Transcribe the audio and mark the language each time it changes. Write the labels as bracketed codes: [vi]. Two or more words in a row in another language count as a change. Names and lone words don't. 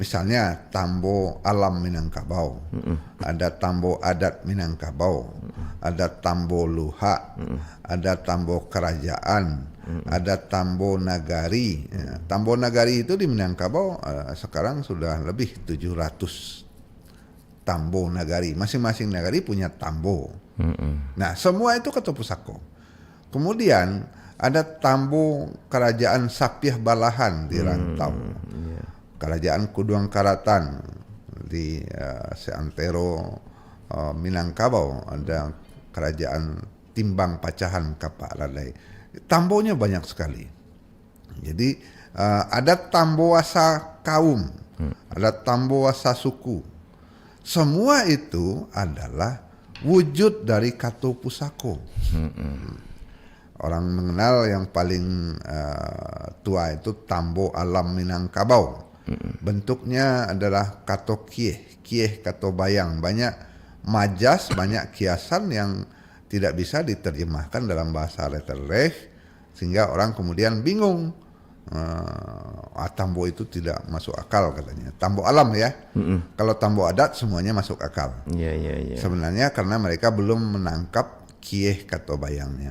[id] Misalnya tambo alam Minangkabau, ada tambo adat Minangkabau, ada tambo luha, ada tambo kerajaan, ada tambo nagari. Ya, tambo nagari itu di Minangkabau sekarang sudah lebih 700 tambo nagari. Masing-masing nagari punya tambo. Nah, semua itu ketua pusako. Kemudian ada tambo kerajaan Sapiah Balahan di Rantau. Kerajaan Kuduang Karatan di seantero Minangkabau, ada kerajaan Timbang Pacahan Kapak Ladai. Tambonya banyak sekali. Jadi ada tambo wasa kaum, ada tambo wasa suku. Semua itu adalah wujud dari [min] kato pusako. [id] Orang mengenal yang paling tua itu tambo alam Minangkabau. Bentuknya adalah [min] kato kieh kato bayang, [id] banyak majas, banyak kiasan yang tidak bisa diterjemahkan dalam bahasa letterleh, sehingga orang kemudian bingung. Tambo itu tidak masuk akal katanya. Tambo alam ya. Kalau tambo adat semuanya masuk akal. Sebenarnya karena mereka belum menangkap [min] kieh kato bayangnya.